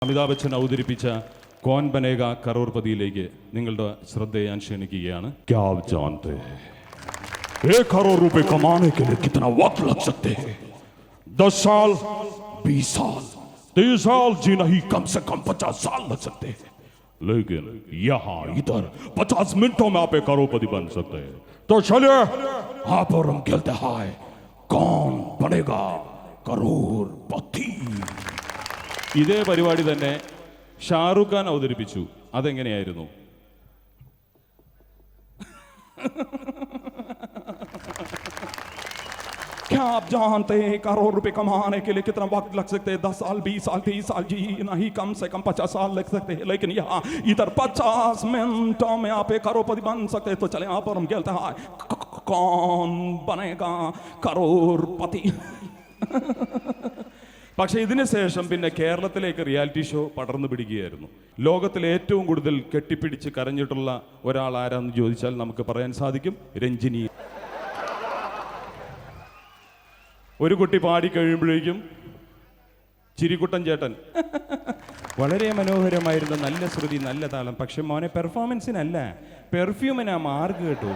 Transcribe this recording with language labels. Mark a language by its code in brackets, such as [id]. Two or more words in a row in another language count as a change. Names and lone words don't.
[ml] അമിതാഭ് ബച്ചൻ അവതരിപ്പിച്ച കോൻ ബനേഗ കറോർപതിയിലേക്ക് നിങ്ങളുടെ ശ്രദ്ധയെ ഞാൻ ക്ഷണിക്കുകയാണ്. [hi] क्या आप जानते हैं 1 करोड़ रुपए कमाने के लिए कितना वक्त लग सकते हैं? 10 साल, 20 साल, 30 साल जी नहीं, कम से कम 50 साल लग सकते हैं. लेकिन यहाँ इधर 50 मिनटों में आप 1 करोड़पति बन सकते हैं. तो चलिए आप और हम खेलते हैं कौन बनेगा करोड़पति. [ml] ഇതേ പരിപാടി തന്നെ ഷാറുഖ് ഖാൻ അവതരിപ്പിച്ചു. അതെങ്ങനെയായിരുന്നു? [hi] क्या आप जानते हैं करोड़ रुपए कमाने के लिए कितना वक्त लग सकते हैं? 10 साल, 20 साल, 30 साल, जी नहीं, कम से कम 50 साल लग सकते हैं. लेकिन यहाँ इधर 50 मिनटों में आप 1 करोड़पति बन सकते हैं. तो चले आप और हम खेलते हैं कौन बनेगा करोड़पति. [ml] പക്ഷേ ഇതിന് ശേഷം പിന്നെ കേരളത്തിലേക്ക് റിയാലിറ്റി ഷോ പടർന്നു പിടിക്കുകയായിരുന്നു. ലോകത്തിലെ ഏറ്റവും കൂടുതൽ കെട്ടിപ്പിടിച്ച് കരഞ്ഞിട്ടുള്ള ഒരാൾ ആരാന്ന് ചോദിച്ചാൽ നമുക്ക് പറയാൻ സാധിക്കും, രഞ്ജിനി. ഒരു കുട്ടി പാടി കഴിയുമ്പോഴേക്കും ചിരിക്കുട്ടൻ ചേട്ടൻ വളരെ മനോഹരമായിരുന്നു, നല്ല ശ്രുതി, നല്ല താളം, പക്ഷെ മോനെ പെർഫോമൻസിനല്ല, പെർഫ്യൂമിനാ മാർക്ക് കേട്ടു.